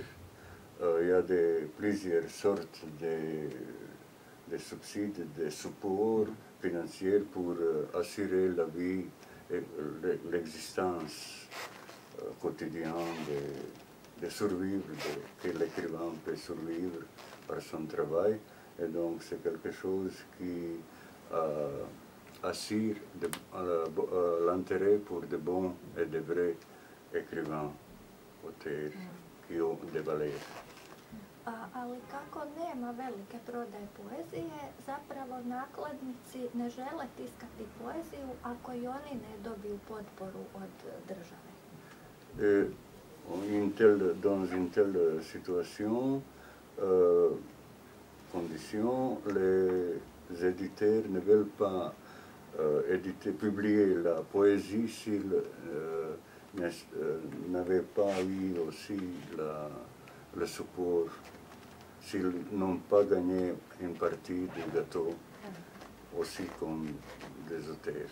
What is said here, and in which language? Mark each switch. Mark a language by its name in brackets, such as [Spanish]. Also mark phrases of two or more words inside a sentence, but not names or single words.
[French] Il y a plusieurs sortes de subsides, de supports financiers pour assurer la vie et l'existence quotidienne de survivre, que l'écrivain peut survivre par son travail. Et donc c'est quelque chose qui assure l'intérêt pour de bons et de vrais écrivains, auteurs, qui ont des valeurs. [Croatian] Ali kako nema velike prodaje poezije, zapravo nakladnici ne žele tiskati poeziju ako i oni ne dobiju potporu od države. [French] Dans une telle situation, condition, les éditeurs ne veulent pas publier la poésie s'ils n'avaient pas eu aussi le support, s'ils n'ont pas gagné une partie du gâteau aussi comme des auteurs.